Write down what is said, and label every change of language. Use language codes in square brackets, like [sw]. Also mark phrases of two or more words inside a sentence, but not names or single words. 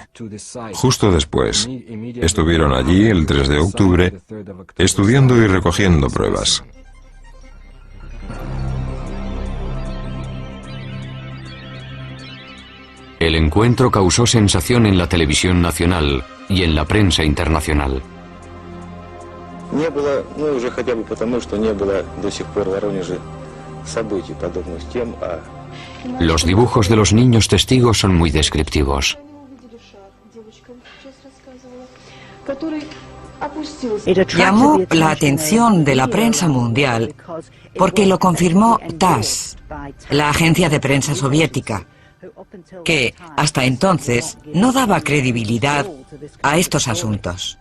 [es] Justo después, estuvieron allí el 3 de octubre estudiando y recogiendo pruebas. El encuentro causó sensación en la televisión nacional y en la prensa internacional. [ru] Не было, ну уже хотя бы потому, что не было до сих пор в Воронеже событий, подобных тем, [es] Los dibujos de los niños testigos son muy descriptivos. Llamó la atención de la prensa mundial porque lo confirmó TASS, la agencia de prensa soviética, que hasta entonces no daba credibilidad a estos asuntos.